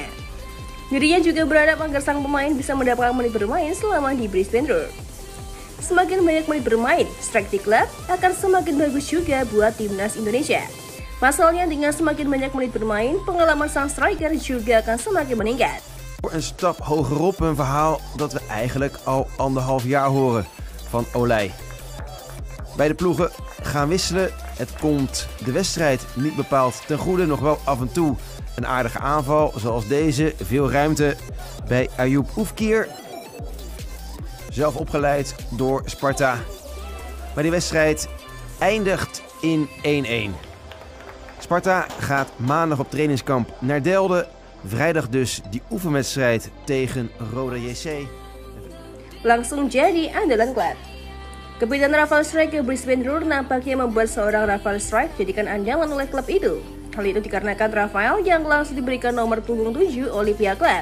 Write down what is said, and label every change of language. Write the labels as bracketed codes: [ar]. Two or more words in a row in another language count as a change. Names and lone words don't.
[id] Dirinya juga berharap agar sang pemain bisa mendapatkan menit bermain selama di Brisbane Roar. Semakin banyak menit bermain, Strijk di klub akan semakin bagus juga buat timnas Indonesia. Pasalnya dengan semakin banyak menit bermain, pengalaman sang striker juga akan semakin meningkat. [nl] Een stap hogerop, een verhaal dat we eigenlijk al 1,5 jaar horen van Olij. Beide ploegen gaan wisselen. Het komt de wedstrijd niet bepaald ten goede. Nog wel af en toe een aardige aanval zoals deze. Veel ruimte bij Ayoub Oefkir. Zelf opgeleid door Sparta. Maar die wedstrijd eindigt in 1-1. Sparta gaat maandag op trainingskamp naar Delden. Vrijdag dus die oefenwedstrijd tegen Roda JC. [id] Langsung jadi andalan klub. Kepindahan Rafael Strijk ke Brisbane Roar nampaknya membuat seorang Rafael Strijk jadikan andalan oleh klub itu. Hal itu dikarenakan Rafael yang langsung diberikan nomor punggung 7 oleh pihak klub.